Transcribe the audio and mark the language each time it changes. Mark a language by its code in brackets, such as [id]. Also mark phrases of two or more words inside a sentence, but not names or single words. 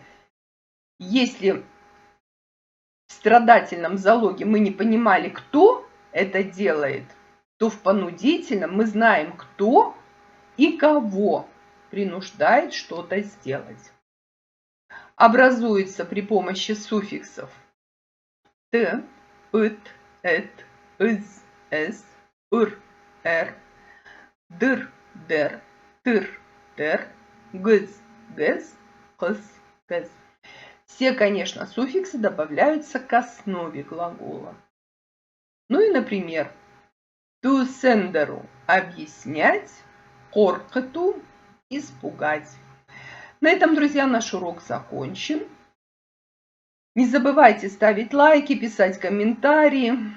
[ru] Если в страдательном залоге мы не понимали, кто это делает, то в понудительном мы знаем, кто и кого принуждает что-то сделать. Образуется при помощи суффиксов т, ит, эт, из, эс, ыр, эр, дыр, дер, тыр, тер, гыз, гэс, хыс, гэс. Все, конечно, суффиксы добавляются к основе глагола. Ну и, например, тусендеру – объяснять, коркету – испугать. На этом, друзья, наш урок закончен. Не забывайте ставить лайки, писать комментарии.